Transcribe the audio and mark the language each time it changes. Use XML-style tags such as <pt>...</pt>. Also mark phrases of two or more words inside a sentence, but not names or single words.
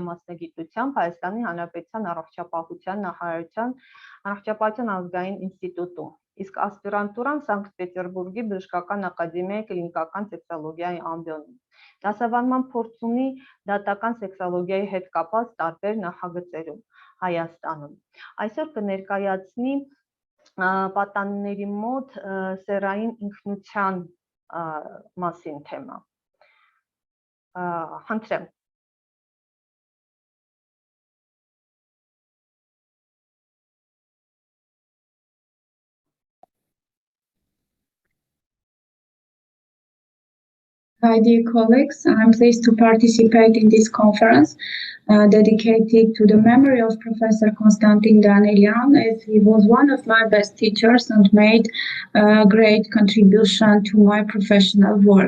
<hy>մասնագիտությամբ Հայաստանի Հանրապետության Առողջապահության նախարարության Առողջապահության ազգային ինստիտուտում, իսկ ասպիրանտուրան Սանկտ Պետերբուրգի բժշկական ակադեմիայի կլինիկական սեքսոլոգիայի ամբիոնում։ Դասավանդման փորձ ունի դատական սեքսոլոգիայի հետ կապված տարբեր նախագծերում Հայաստանում։ Այսօր կներկայացնի պատանիների մոտ սեռային ինքնության մասին թեմա։ Խնդրեմ։</hy> <en>Hi, dear colleagues. I'm pleased to participate in this conference dedicated to the memory of Professor Constantin Danelian, as he was one of my best teachers and made a great contribution to my professional work.</en>